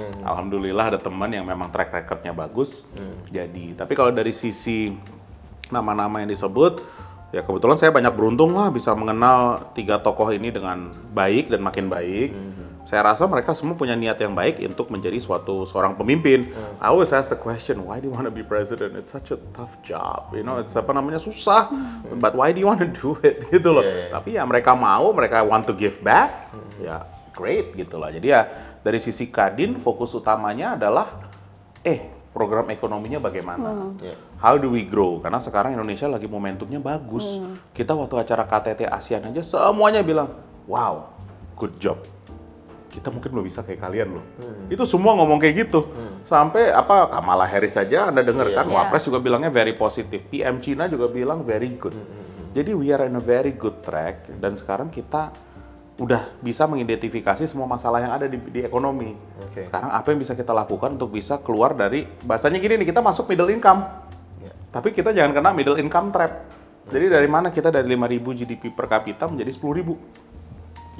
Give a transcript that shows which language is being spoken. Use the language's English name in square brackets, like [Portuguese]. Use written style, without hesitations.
[Indonesian] Alhamdulillah ada teman yang memang track recordnya bagus. Jadi tapi kalau dari sisi nama-nama yang disebut, ya kebetulan saya banyak beruntung lah bisa mengenal 3 tokoh ini dengan baik dan makin baik. Saya rasa mereka semua punya niat yang baik untuk menjadi seorang pemimpin. [English] I always ask the question, why do you want to be president? It's such a tough job, you know, it's [Indonesian] apa namanya susah. [English] But why do you want to do it? [Indonesian] Gitu loh. Tapi ya mereka mau, mereka [English] want to give back, [Indonesian] ya great gitu lah. Jadi ya dari sisi Kadin fokus utamanya adalah program ekonominya bagaimana? [English] How do we grow? [Indonesian] Karena sekarang Indonesia lagi momentumnya bagus. Kita waktu acara KTT ASEAN aja semuanya bilang, [English] wow, good job. [Indonesian] Kita mungkin belum bisa kayak kalian loh. Itu semua ngomong kayak gitu. Sampai Kamala Harris saja Anda dengar kan, Wapres juga bilangnya very positif. PM Cina juga bilang [English] very good. [Indonesian] Jadi [English] we are in a very good track. [Indonesian] Dan sekarang kita udah bisa mengidentifikasi semua masalah yang ada di ekonomi. Sekarang apa yang bisa kita lakukan untuk bisa keluar dari, bahasanya gini nih, kita masuk middle income. Tapi kita jangan kena middle income trap. Jadi dari mana kita dari 5.000 GDP per kapita menjadi 10.000.